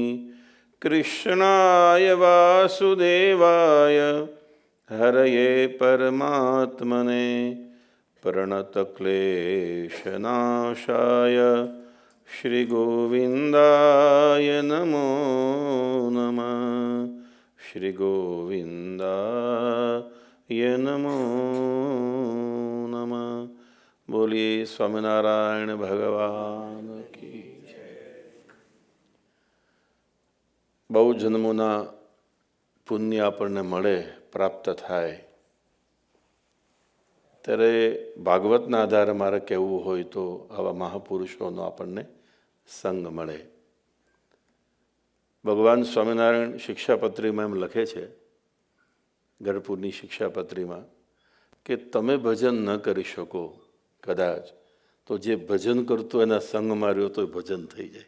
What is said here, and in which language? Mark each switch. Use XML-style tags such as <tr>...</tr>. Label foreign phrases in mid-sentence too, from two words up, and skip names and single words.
<sa>कृष्णाय वासुदेवाय हरये परमात्मने प्रणतक्लेशनाशाय श्रीगोविन्दाय नमो नमः। श्रीगोविन्दाय नमो नमः।</sa> <hi>बोलिए स्वामिनारायण भगवान की जय।</hi> <gu>બહુ જન્મોના પુણ્ય આપણને મળે, પ્રાપ્ત થાય, ત્યારે ભાગવતના આધારે મારે કહેવું હોય તો આવા મહાપુરુષોનો આપણને સંગ મળે. ભગવાન સ્વામિનારાયણ શિક્ષાપત્રીમાં એમ લખે છે, ગઢપુરની શિક્ષાપત્રીમાં, કે તમે ભજન ન કરી શકો કદાચ તો જે ભજન કરતો એના સંગ માર્યો તો ભજન થઈ જાય.</gu>